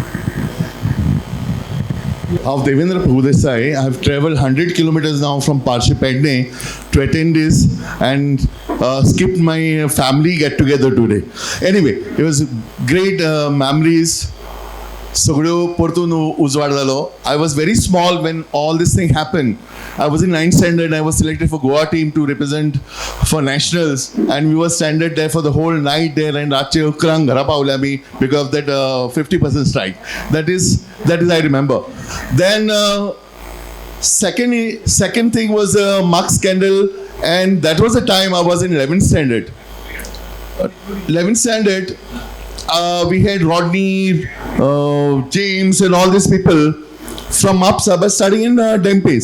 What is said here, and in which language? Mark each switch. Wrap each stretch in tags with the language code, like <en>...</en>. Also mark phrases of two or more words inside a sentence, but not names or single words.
<en>Of Devendra Prabhudesai, I've traveled 100 kilometers now from Parshipedne to attend this and skipped my family get together today. Anyway, it was great memories</en> <kok>सगळ्यो परतून उजवाड जालो.</kok> <en>I was very small when all this thing happened. I was in 9th standard. I was selected for Goa team to represent for nationals, and we were stranded there for the whole night there. And</en> <kok>रातचे 11 घरा पावले आमी</kok> <en>because of that 50% strike. That is I remember. Then second thing was mark scandal, and that was the time I was in 11th standard. 11th standard. We had Rodney, James, and all these people from ManoSobha studying in Dempes.</en>